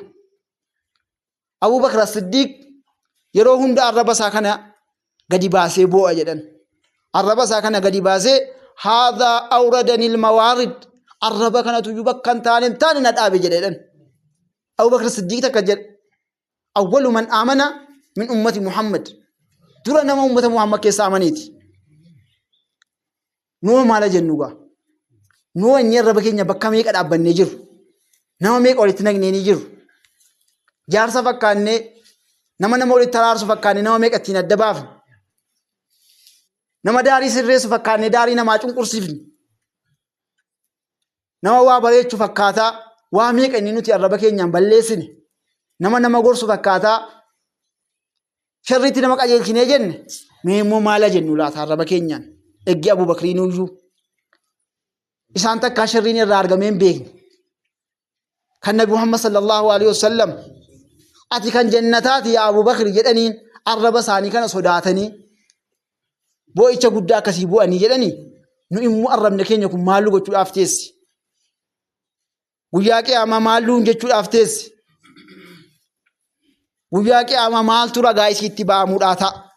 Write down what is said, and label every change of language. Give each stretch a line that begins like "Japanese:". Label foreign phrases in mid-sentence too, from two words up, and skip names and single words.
Oromo: Abubakar As-Siddiiq yeroo hunda arraba isaa kana gadi baasee boo'a jedhan. Arraba isaa kana gadi baasee
Arabic: هذا أوردني الموارد
Oromo: arraba kanatu bakka hin taane na dhaabe jedhan. Abubakar As-Siddiiq takka jedhe
Arabic: أول من آمن من أمة محمد
Oromo: dura nama ummata Muhammad keessa amaneeti. Nuu maala jennuugaa nuu inni arraba keenya bakka meeqa dhaabbannee jiru nama meeqa walitti nagnee ni jiru jaarsa fakkaannee nama walitti taraarsu fakkaannee nama meeqa ittiin adda baafne nama daarii sirreessu fakkaannee daarii namaa cunqursiifne nama waa bareechuu fakkaataa waa meeqa inni nuti arraba keenyaan balleessine nama gorsu fakkaataa sharriitti nama qajeelchinee jenne mee immoo maala jennu laata arraba keenyaan eeggi Abubakriin iyyuu isaan takkaa sharriin irraa argamee hin beekne kan Nabi Muhammad
Arabic: صلى الله عليه وسلم
Oromo: ati kan jannataati yaa Abubakri jedhaniin arraba isaanii kana sodaatanii boo'icha guddaa akkasii bu'anii jedhanii nu immoo arrabni keenya kun maallu gochuudhaaf teessi. Guyyaa qiyaamaa maalluun jechuudhaaf teessi. Guyyaa qiyaamaa maaltu ragaa isiitti ba'amuudhaa ta'a.